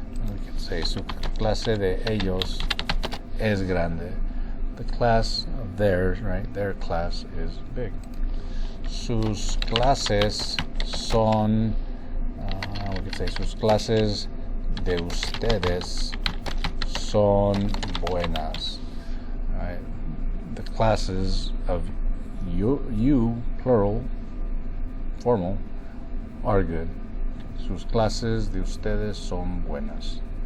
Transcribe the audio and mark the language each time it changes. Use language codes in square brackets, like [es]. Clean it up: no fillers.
[en] We can say [es] su clase de ellos es grande. [en] The class of theirs, right? Their class is big. [es] Sus clases son, [en] we can say [es] sus clases de ustedes son buenas. [en] Right? The classes of you, plural, formal, are good. [es] Sus clases de ustedes son buenas.